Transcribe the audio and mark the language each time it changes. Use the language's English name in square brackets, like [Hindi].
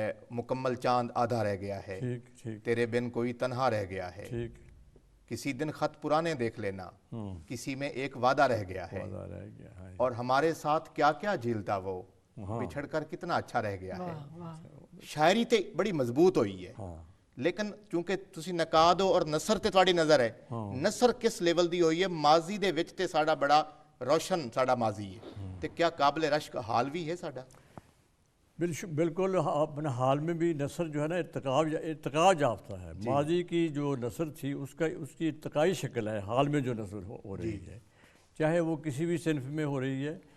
[Urdu] مکمل چاند آدھا رہ گیا ہے, تیرے بن کوئی تنہا رہ گیا ہے, کسی دن خط پرانے دیکھ لینا, کسی میں ایک وعدہ رہ گیا ہے, اور ہمارے ساتھ کیا کیا جھیلتا وہ, بچھڑ کر کتنا اچھا رہ گیا ہے. [Punjabi] شاعری تے بڑی مضبوط ہوئی ہے, لیکن چونکہ تسی نقاد ہو اور نثر تے تواڈی نظر ہے, نثر کس لیول دی ہوئی ہے؟ ماضی دے وچ تے ساڈا بڑا روشن ساڈا ماضی ہے, تے کیا قابل رشک حال بھی ہے ساڈا؟ [Urdu] بالکل. اپنے حال میں بھی نثر جو ہے نا ارتقاء یافتہ ہے. ماضی کی جو نثر تھی اس کی ارتقائی شکل ہے حال میں جو نثر ہو رہی ہے, چاہے وہ کسی بھی صنف میں ہو رہی ہے.